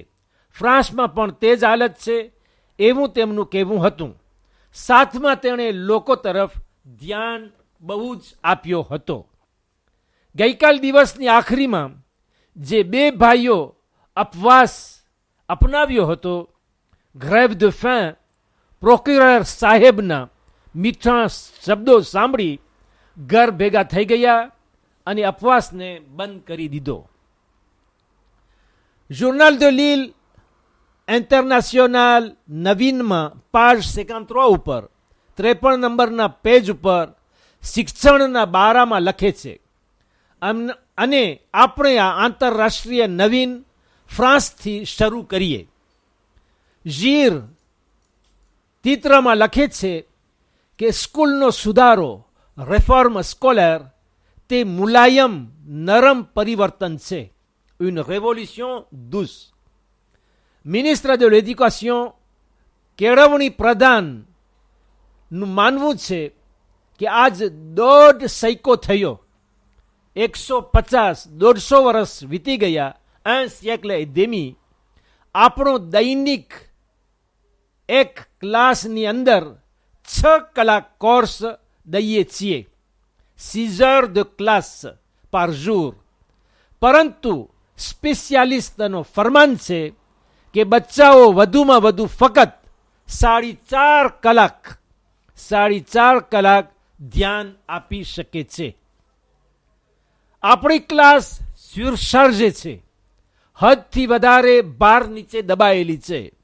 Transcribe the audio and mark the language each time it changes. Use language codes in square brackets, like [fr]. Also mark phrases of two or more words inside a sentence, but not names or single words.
[gu] ફ્રાન્સમાં પણ તે જ હાલત છે એવું તેમનું કહેવું હતું. સાથમાં તેણે લોકો તરફ ધ્યાન બહુ જ આપ્યો હતો. ગઈકાલ દિવસની આખરીમાં જે બે ભાઈઓ અપવાસ અપનાવ્યો હતો, [fr] grève de fin, [gu] પ્રોક્યુરર સાહેબના મીઠા શબ્દો સાંભળી ઘર ભેગા થઈ ગયા અને અપવાસને બંધ કરી દીધો. Journal de Lille ઇન્ટરનેશનલ નવીનમાં page 53 ઉપર 53 નંબરના પેજ ઉપર શિક્ષણના બારામાં લખે છે અને આપણે આ આંતરરાષ્ટ્રીય નવીન ફ્રાન્સથી શરૂ કરીએ. જીર ચિત્રમાં લખે છે કે સ્કૂલનો સુધારો [fr] réforme scolaire [gu] તે મુલાયમ નરમ પરિવર્તન છે. [fr] Une révolution douce. ministre de l'éducation [gu] કેળવણી પ્રધાનનું માનવું છે કે આજ 1.5 સૈકો થયો, 150 વર્ષ વીતી ગયા, 1 [fr] siècle et demi. [gu] આપણો દૈનિક એક ક્લાસની અંદર 6 કલાક કોર્સ દઈએ છીએ, 6 [fr] heures de classe par jour. [gu] પરંતુ સ્પેશિયાલિસ્ટનો ફરમાન છે કે બચ્ચાઓ વધુમાં વધુ ફક્ત 4.5 કલાક ધ્યાન આપી શકે છે. આપણી ક્લાસ સુરસાર્જે છે, હદથી વધારે ભાર નીચે દબાયેલી છે.